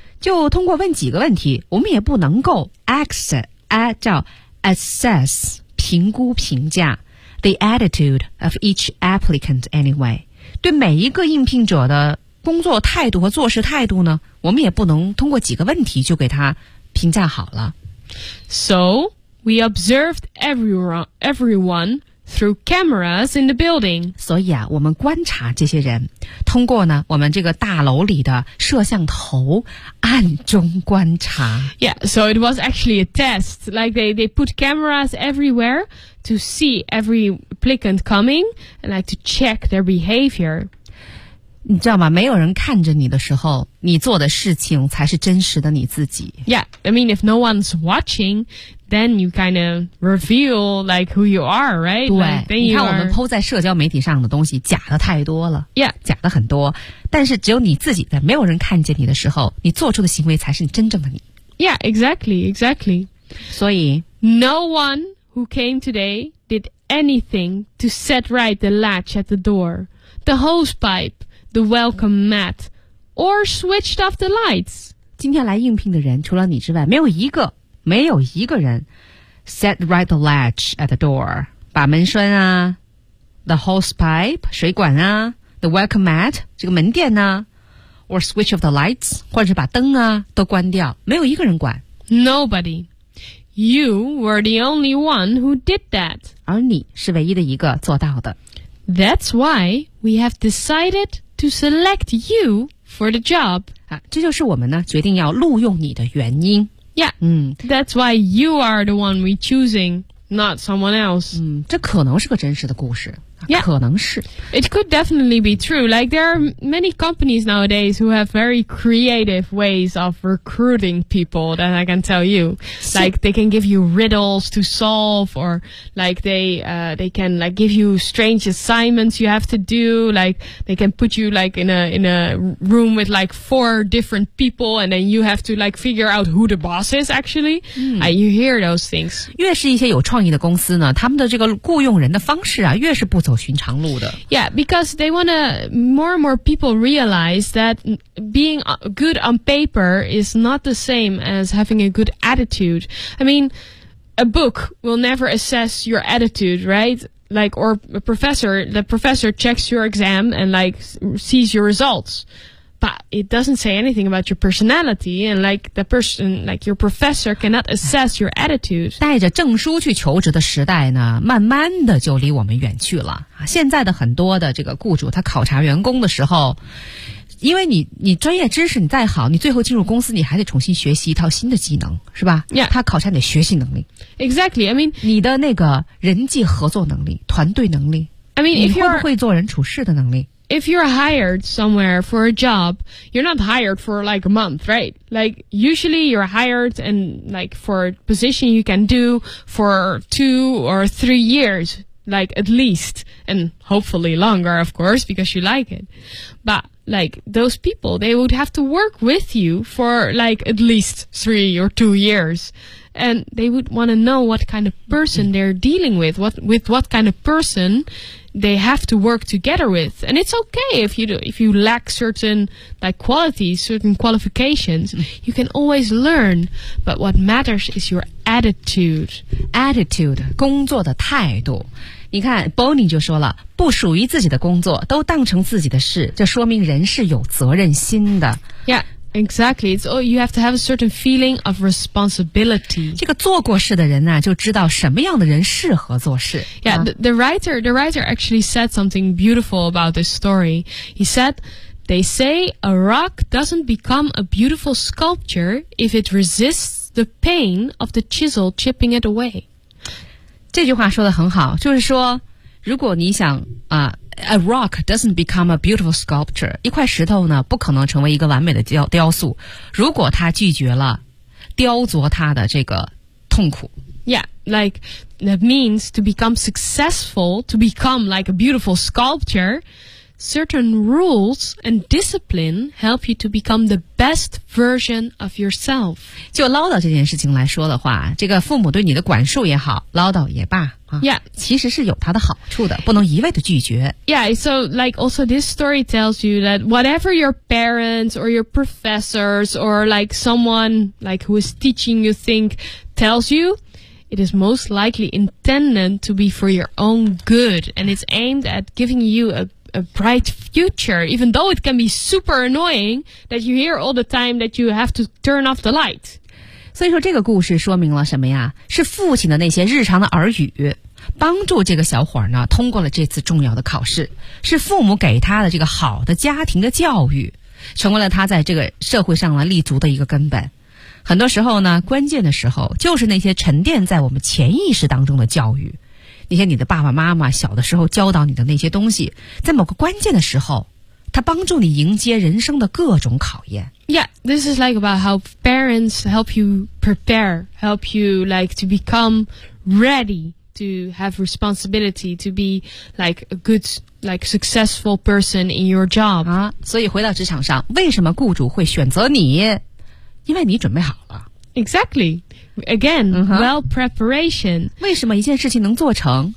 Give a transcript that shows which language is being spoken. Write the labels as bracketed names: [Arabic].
[Chinese] 就通过问几个问题，我们也不能够 assess 评估评价 [English] the attitude of each applicant anyway. [Chinese] 对每一个应聘者的工作态度和做事态度呢，我们也不能通过几个问题就给他评价好了。 [English] So we observed everyone through cameras in the building. [Chinese] 所以啊，我们观察这些人。通过呢，我们这个大楼里的摄像头暗中观察。 [English] Yeah, so it was actually a test. Like they put cameras everywhere to see every applicant coming and like to check their behavior. [Chinese] 你知道吗？没有人看着你的时候，你做的事情才是真实的你自己。 [English] Yeah, I mean if no one's watching, then you kind of reveal like who you are, right? [Chinese] 对， like, 你看我们 po 在社交媒体上的东西假的太多了。 [English] Yeah. [Chinese] 假的很多。但是只有你自己在没有人看见你的时候，你做出的行为才是你真正的你。 [English] Yeah, exactly. [Chinese] 所以 [English] No one who came today did anything to set right the latch at the door, the hose pipe,The welcome mat, or switched off the lights. [Chinese] 今天来应聘的人除了你之外，没有一个没有一个人 [English] set right the latch at the door, [Chinese] 把门栓啊 [English] the hose pipe, [Chinese] 水管啊 [English] the welcome mat, [Chinese] 这个门垫啊 [English] or switch off the lights, [Chinese] 或者把灯啊都关掉，没有一个人管。 [English] Nobody. You were the only one who did that. [Chinese] 而你是唯一的一个做到的。 [English] That's why we have decided to select you for the job. [Chinese] 啊、这就是我们呢决定要录用你的原因。 [English] Yeah,、that's why you are the one we're choosing, not someone else.、 [Chinese] 这可能是个真实的故事、 [English] yeah. [Chinese] 可能是。 [English] It could definitely be true. Like, there are many companies nowadays who have very creative ways of recruiting people that I can tell you. Like, they can give you riddles to solve, or like they can like give you strange assignments you have to do. Like, they can put you like in a room with like four different people, and then you have to like figure out who the boss is actually.、you hear those things. [Chinese] 越是一些有创意的公司呢，他们的这个雇佣人的方式啊，越是不走寻常路的。 [English] Yeah, because they want to, more and more people realize that being good on paper is not the same as having a good attitude. I mean, a book will never assess your attitude, right? Like, or the professor checks your exam and like sees your results. But it doesn't say anything about your personality, and like the person, like your professor cannot assess your attitude. [Chinese] 带着证书去求职的时代呢，慢慢的就离我们远去了。现在的很多的这个雇主，他考察员工的时候，因为你专业知识你再好，你最后进入公司你还得重新学习一套新的技能，是吧？ [English] Yeah. [Chinese] 他考察你的学习能力。 [English] Exactly. I mean, [Chinese] 你的那个人际合作能力、团队能力。 [English] I mean, [Chinese] 你会不会做人处事的能力？ [English] If you're hired somewhere for a job, you're not hired for like a month, right? Like, usually you're hired and like for a position you can do for 2 or 3 years, like at least, and hopefully longer, of course, because you like it. But like those people, they would have to work with you for like at least 3 or 2 years. And they would want to know what kind of person they're dealing with, what kind of person they have to work together with. And it's okay if you lack certain like qualities, certain qualifications, you can always learn. But what matters is your attitude. [Chinese] Attitude, 工作的态度。你看 ,Bonnie 就说了，不属于自己的工作都当成自己的事，这说明人是有责任心的。 [English] Yeah. Exactly. It's all, you have to have a certain feeling of responsibility. [Chinese] 这个做过事的人啊，就知道什么样的人适合做事。 [English] Yeah, the writer actually said something beautiful about this story. He said, they say a rock doesn't become a beautiful sculpture if it resists the pain of the chisel chipping it away. [Chinese] 这句话说得很好，就是说，如果你想啊， [English] A rock doesn't become a beautiful sculpture. [Chinese] 一块石头呢，不可能成为一个完美的雕塑，如果它拒绝了雕琢它的这个痛苦。 [English] Yeah, like that means to become successful, to become like a beautiful sculpture, certain rules and discipline help you to become the best version of yourself. [Chinese] 就唠叨这件事情来说的话，这个父母对你的管束也好，唠叨也罢。 [English] Yeah, [Chinese] 其实是有它的好处的，不能一味的拒绝。 [English] Yeah, so like also this story tells you that whatever your parents or your professors or like someone like who is teaching you think tells you, it is most likely intended to be for your own good and it's aimed at giving you a bright future, even though it can be super annoying that you hear all the time that you have to turn off the light. [Chinese] 所以说这个故事说明了什么呀？是父亲的那些日常的耳语帮助这个小伙呢通过了这次重要的考试，是父母给他的这个好的家庭的教育成为了他在这个社会上立足的一个根本。很多时候呢，关键的时候就是那些沉淀在我们潜意识当中的教育，那些你的爸爸妈妈小的时候教导你的那些东西，在某个关键的时候他帮助你迎接人生的各种考验。 [English] Yeah, this is like about how parents help you prepare, help you like to become ready to have responsibility, to be like a good, like successful person in your job. [Chinese] 啊，所以回到职场上，为什么雇主会选择你？因为你准备好了。 [English] Exactly. Again,、well preparation. [Chinese] 为什么一件事情能做成？